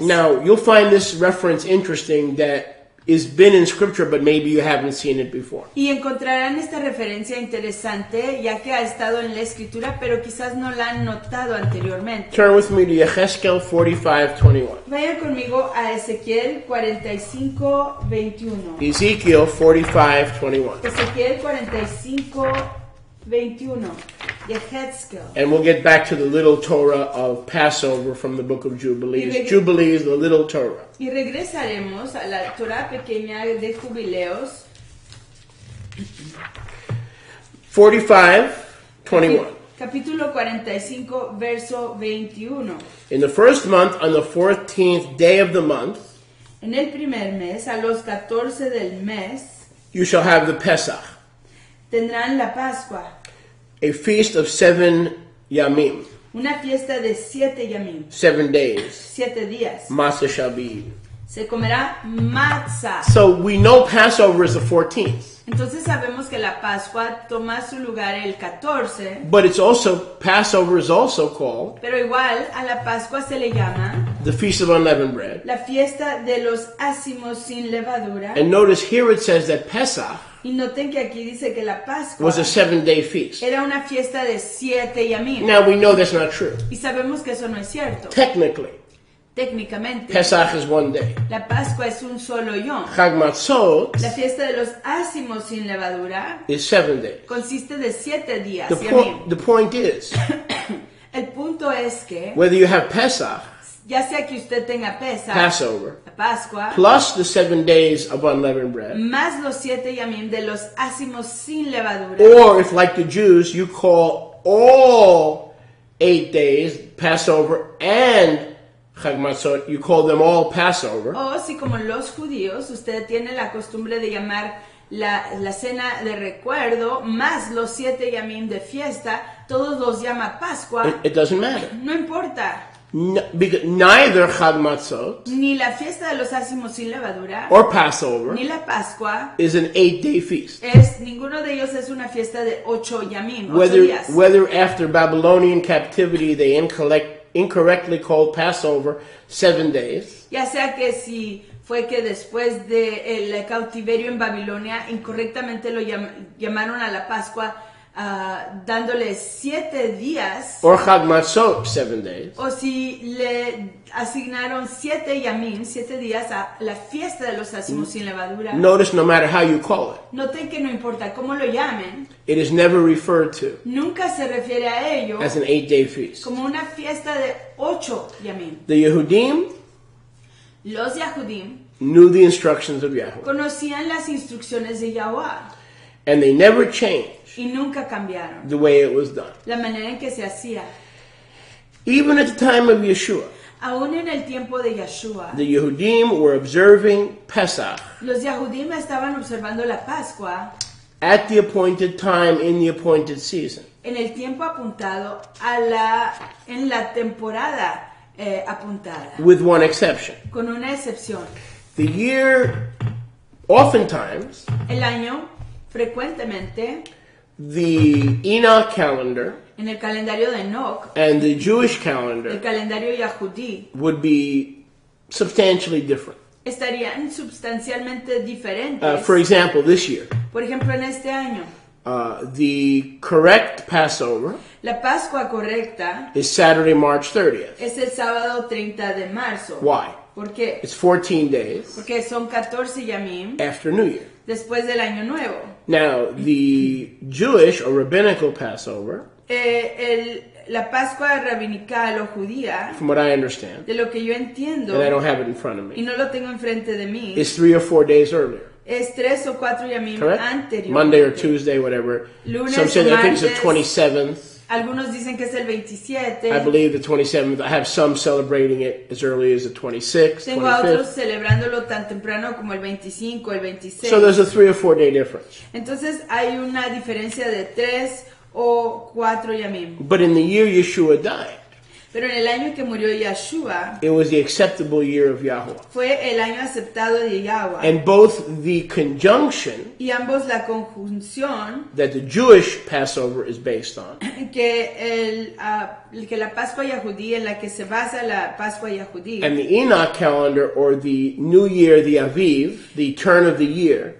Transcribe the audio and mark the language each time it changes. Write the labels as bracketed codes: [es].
[en] Now, you'll find this reference interesting that is been in scripture, but maybe you haven't seen it before. [es] Y encontrarán esta referencia interesante, ya que ha estado en la escritura, pero quizás no la han notado anteriormente. [en] Turn with me to Yechezkel 45:21. [es] Vayan conmigo a Ezequiel 45:21. [en] Ezekiel 45:21. [es] Ezequiel 45:21. Yechezkel. [en] And we'll get back to the Little Torah of Passover from the Book of Jubilees. Jubilees, the Little Torah. [es] Y regresaremos a la Torah pequeña de Jubileos. 45:21. Capítulo 45, verso 21. [en] In the first month, on the 14th day of the month, [es] En el primer mes, a los 14 del mes, [en] you shall have the Pesach, [es] tendrán la Pascua, [en] a feast of 7 yamim, [es] una fiesta de 7 yamim, [en] 7 days. [es] 7 días. [en] Matzah shall be eaten. [es] Se comerá matzah. [en] So we know Passover is the 14th. [es] Entonces sabemos que la Pascua toma su lugar el 14, [en] But it's also, Passover is also called [es] pero igual a la Pascua se le llama [en] the Feast of Unleavened Bread. [es] la fiesta de los ácimos sin levadura. [en] And notice here it says that Pesach [es] Y noten que aquí dice que la Pascua [en] was a 7-day feast. [es] era una fiesta de 7 yamim. [en] Now we know that's not true. [es] Y sabemos que eso no es cierto. [en] Technically, [es] Técnicamente, [en] Pesach is 1 day. [es] la Pascua es un solo yom. [he] Chag Matzot [es] La fiesta de los ácimos sin levadura [en] is 7 days. [es] consiste de 7 días. [en] The point is, [es] El punto es que, [en] whether you have Pesach, [es] ya sea que usted tenga [en] Passover, [es] la Pascua, [en] plus the 7 days of unleavened bread, [es] más los 7 yamim de los ácimos sin levadura, [en] or if like the Jews, you call all 8 days Passover and Chag Matzot, you call them all Passover, [es] o si como los judíos usted tiene la costumbre de llamar la cena de recuerdo más los 7 yamim de fiesta, todos los llama Pascua, [en] it doesn't matter. [es] no importa. [en] Because neither Chag Matzot [es] Ni la fiesta de los ácimos sin levadura, [en] or Passover [es] ni la Pascua, [en] is an 8-day feast. [es] ninguno de ellos es una fiesta de 8 yamim, 8 [en] Whether [es] días. [en] after Babylonian captivity they incorrectly called Passover 7 days, [es] Ya sea que si fue que después del cautiverio en Babilonia incorrectamente lo llamaron a la Pascua dándole 7 días, [en] or Chag Matzot 7 days, [es] o si le asignaron 7 yamim, 7 días a la fiesta de los ácimos sin levadura. [en] notice no matter how you call it, [es] Noten que no importa cómo lo llamen, [en] it is never referred to [es] nunca se refiere a ello [en] as an 8-day feast. [es] como una fiesta de 8 yamim. [en] The Yehudim [es] Los Yahudim [en] knew the instructions of Yahweh, [es] conocían las instrucciones de Yahweh [en] and they never changed [es] y nunca cambiaron [en] the way it was done. [es] la manera en que se hacía. [en] Even at the time of Yeshua, [es] Aún en el tiempo de Yeshua, [en] the Yehudim were observing Pesach [es] los Yahudim estaban observando la Pascua [en] at the appointed time in the appointed season. [es] en el tiempo apuntado en la temporada apuntada, [en] With one exception. [es] con una excepción. [en] The year Oftentimes, [es] el año, frecuentemente, [en] the Enoch calendar [es] en el calendario de Enoch, [en] and the Jewish [es] el [en] calendar [es] calendario yahudí, [en] would be substantially different. [es] estarían sustancialmente diferentes. [en] For example, this year, [es] Por ejemplo, en este año, [en] the correct Passover [es] la Pascua correcta [en] is Saturday, March 30th. [es] es el sábado 30 de marzo. [en] Why? [es] ¿Por qué? [en] It's 14 days [es] Porque son 14 yamim [en] after New Year. [es] después del año nuevo. [en] Now, the Jewish or rabbinical Passover, [es] La Pascua rabinical o judía, [en] from what I understand, [es] de lo que yo entiendo, [en] and I don't have it in front of [es] y [en] me, [es] no lo tengo enfrente de mí, [en] is 3 or 4 days earlier. [es] es 3 o 4 yamim [en] Correct? [es] anterior. [en] Monday or Tuesday, whatever. [es] Lunes [en] Some say [es] o [en] I think it's the [es] martes. [en] 27th. [es] Algunos dicen que es el 27. [en] I believe the 27th. I have some celebrating it as early as the 26th, [es] Tengo a otros [en] 25th. [es] celebrándolo tan temprano como el 25, el 26. [en] So there's a 3 or 4 day difference. [es] Entonces hay una diferencia de 3 o 4 yamim. [en] But in the year Yeshua died, [es] Pero en el año que murió Yahshua, [en] it was the acceptable year of Yahweh. [es] fue el año aceptado de Yahweh. [en] And both the conjunction [es] Y ambos la conjunción [en] that the Jewish Passover is based on [es] que la Pascua Yahudí, en la que se basa la Pascua Yahudí, [en] and the Enoch calendar or the New Year, the Aviv, the turn of the year,